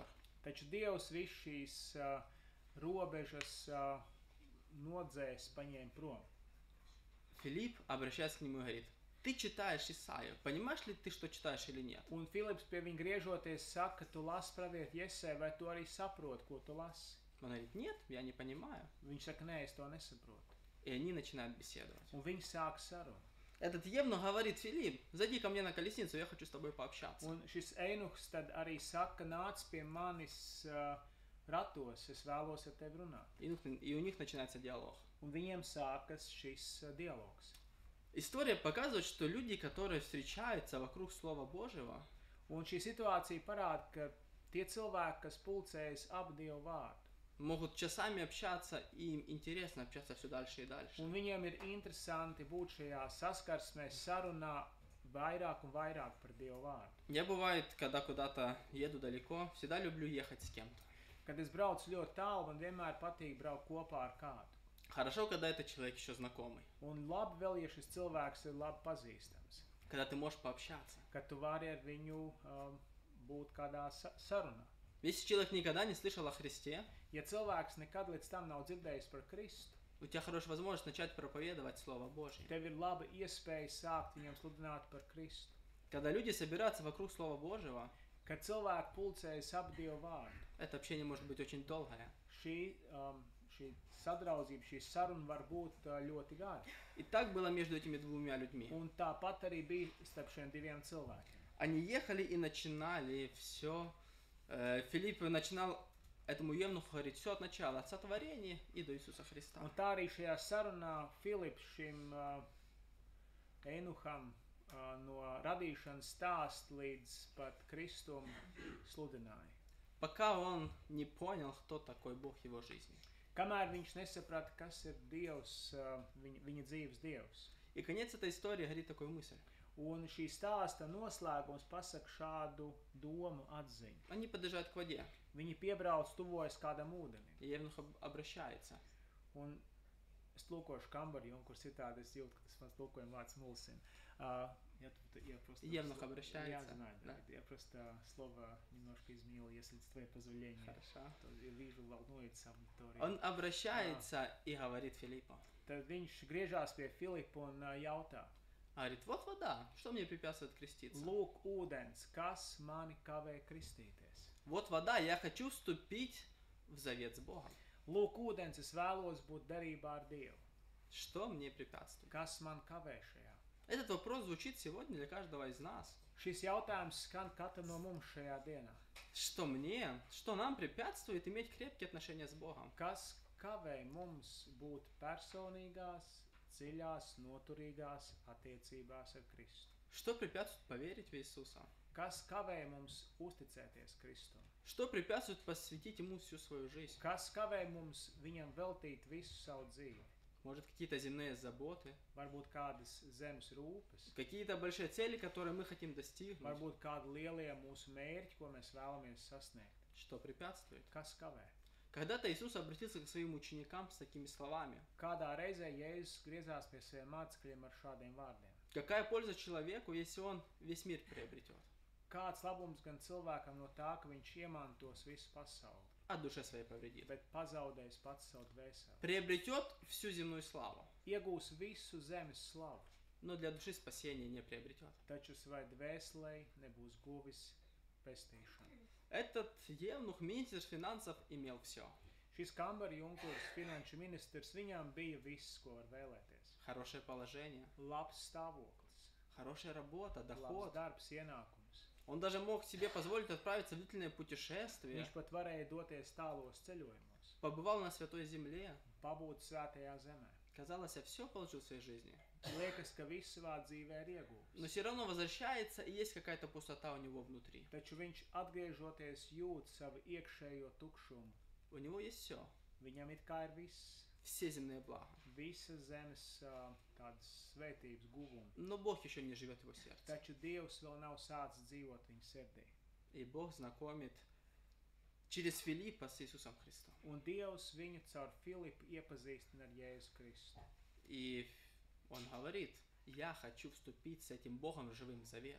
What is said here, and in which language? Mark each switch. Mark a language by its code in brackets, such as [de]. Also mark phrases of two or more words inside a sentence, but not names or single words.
[lv] Taču Dievs visu šīs robežas nodzēs, paņēma prom. [ru] Филипп обращается к нему и говорит: ты читаешь Исаию, понимаешь ли ты, что читаешь или нет? [lv] Un Filips pie viņa griežoties saka, tu lasi pravieti Jesai, vai tu arī saproti, ko tu lasi? [ru] Он говорит, нет, я не понимаю. [lv] Viņš saka, nē, es to nesaprotu. [ru] И они начинают беседовать. [lv] Un viņi sāk sarunu. [ru] Этот Евнух говорит, Филипп, зайди ко мне на колесницу, я хочу с тобой пообщаться. [lv] Un šis Einuhs tad arī saka, nāc pie manis ratos, es vēlos ar tevi runāt. [ru] И у них начинается диалог. [lv] Un viņiem sākas šis dialogs. [ru] История показывает, что люди, которые встречаются вокруг Слова Божьего, [lv] Un šī situācija parāda, ka tie cilvēki, kas pulcējas ap Dievu vārdu, [ru] могут часами общаться, и им интересно общаться все дальше и дальше. [lv] un viņiem ir interesanti būt šajā saskarsmē, sarunā vairāk un vairāk par Dievu vārdu. [ru] Я, бывает, когда куда-то еду далеко, всегда люблю ехать с кем-то. [lv] Kad es braucu ļoti tālu, man vienmēr patīk braukt kopā ar kādu. [ru] Хорошо, когда этот человек еще знакомый, [lv] Un labi vēl, ja šis cilvēks ir labi pazīstams, [ru] когда ты можешь пообщаться. [lv] kad tu vari ar viņu būt kādā sarunā. [ru] Если человек никогда не слышал о Христе, [lv] Ja cilvēks nekad līdz tam nav dzirdējis par Kristu, [ru] у тебя хорошая возможность начать проповедовать Слово Божье. [lv] tev ir laba iespēja sākt viņam sludināt par Kristu. [ru] Когда люди собираются вокруг Слова Божьего, [lv] Kad cilvēki pulcējas ap Dievu vārdu, [ru] это общение может быть очень долгое. [lv] šī sadraudzība, šī saruna var būt ļoti gara. [ru] И так было между этими двумя людьми. [lv] Un tāpat arī bija starp šiem diviem cilvēkiem. [ru] Они ехали и начинали все. Филипп начинал этому Евнуху говорить все от начала, от сотворения и до Иисуса Христа. [lv] Un tā arī šajā sarunā Filips šim Einuham no radīšanas stāst līdz pat Kristum sludināja. [ru] Пока он не понял, кто такой Бог в его жизни. [lv] Kamēr viņš nesaprata, kas ir Dievs, viņa dzīves Dievs. [ru] И конец этой истории говорит такую мысль. [lv] Un šī stāsta noslēgums pasaka šādu domu atziņu. [ru] Они подъезжают к воде, [lv] Viņi piebrauc tuvojas kādam ūdenim. [ru] и Евнух обращается. [lv] Un es lūkošu kambarī, un kur citādi es jūtu, ka tas mans lūkojuma vārds mulsina. [ru] Евнух обращается. Я знаю, Да. я просто слово немножко изменил, если с твоего позволения. Хорошо. То я вижу, волнуется аудитория. Он обращается и говорит Филиппу. [lv] Tad viņš griežās pie Filipa un jautā: [ru] Говорит, вот вода, что мне препятствует креститься? [lv] Lūk, ūdens, kas mani kavē kristīties? [ru] Вот вода, я хочу вступить в завет с Богом. [lv] Lūk, ūdens, es vēlos būt derībā ar Dievu. [ru] Что мне препятствует? [lv] Kas man kavē šajā? [ru] Этот вопрос звучит сегодня для каждого из нас. [lv] Šis jautājums skan katram no mums šajā dienā. [ru] Что нам препятствует иметь крепкие отношения с Богом? [lv] Kas kavē mums būt personīgās, dziļās, noturīgās attiecībās ar Kristu? [ru] Что препятствует поверить в Иисуса? [lv] Kas kavē mums uzticēties Kristum? [ru] Что препятствует посвятить Ему всю свою жизнь? [lv] Kas kavē mums viņam veltīt visu savu dzīvi? [ru] Может, какие-то земные заботы? [lv] Varbūt kādas zemes rūpes, [ru] Какие-то большие цели, которые мы хотим достигнуть? [lv] varbūt kādi lielie mūsu mērķi, ko mēs vēlamies sasniegt. [ru] Что препятствует? [lv] Kas kavē? [ru] Когда-то Иисус обратился к своим ученикам с такими словами. [lv] Kādā reizē Jēzus griezās pie saviem mācekļiem ar šādiem vārdiem: [ru] Какая польза человеку, если он весь мир приобретет? [lv] Kāds labums gan cilvēkam no tā, ka viņš iemantos visu pasauli, [ru] А душе своей повредит. [lv] bet pazaudējis pats savu dvēseli? [ru] Приобретет всю земную славу, [lv] Iegūs visu zemes slavu, [ru] но для души спасения не приобретет. [lv] taču savai dvēselei nebūs guvis pestīšanu. [ru] Этот евнух, министр финансов, имел все. [lv] Šis kambara junkurs, finanšu ministrs, viņam bija viss, ko var vēlēties. [ru] Хорошее положение, [lv] Labs stāvoklis, [ru] хорошая работа, [lv] labs [ru] доход. [lv] darbs, ienākums. [ru] Он даже мог себе позволить отправиться в длительное путешествие. [lv] Viņš pat varēja doties tālos ceļojumos, [ru] Побывал на Святой Земле. [lv] pabūt svētajā zemē. [ru] Казалось, я все получил в своей жизни. [lv] Liekas, ka viss savā dzīvē ir iegūts. [ru] Но все равно возвращается, и есть какая-то пустота у него внутри. [lv] Taču viņš atgriežoties jūt savu iekšējo tukšumu. [ru] У него есть все. [lv] Viņam it kā ir viss, [ru] Все земные блага. [lv] visa zemes tādas svētības guvumi. [ru] Но Бог еще не живет в его сердце. [lv] Taču Dievs vēl nav sācis dzīvot viņa sirdī. [ru] И Бог знакомит через Филиппа с Иисусом Христом. [lv] Un Dievs viņu caur Filipu iepazīstina ar Jēzu Kristu. [ru] И он говорит, я хочу вступить с этим Богом в живым завет.